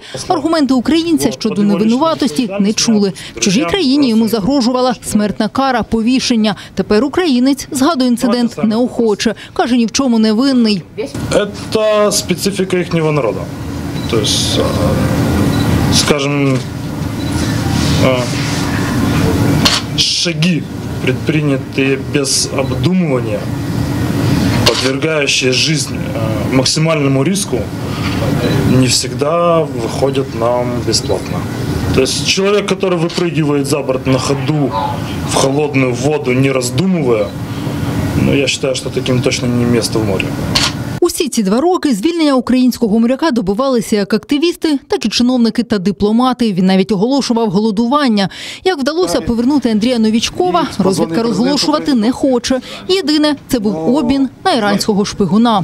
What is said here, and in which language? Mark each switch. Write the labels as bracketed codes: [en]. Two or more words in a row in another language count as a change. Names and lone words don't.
[uk] Аргументи українця щодо невинуватості не чули. В чужій країні йому загрожувала смертна кара, повішення. Тепер українець згадує інцидент неохоче. Каже, ні в чому не винний. Це специфіка їхнього народу. Тобто, скажімо, [ru] шаги, предпринятые без обдумывания, подвергающие жизнь максимальному риску, не всегда выходят нам бесплатно. То есть человек, который выпрыгивает за борт на ходу в холодную воду, не раздумывая, я считаю, что таким точно не место в море. [uk] Усі ці 2 роки звільнення українського моряка добивалися як активісти, так і чиновники та дипломати. Він навіть оголошував голодування. Як вдалося повернути Андрія Новічкова, розвідка розголошувати не хоче. Єдине – це був обмін на іранського шпигуна.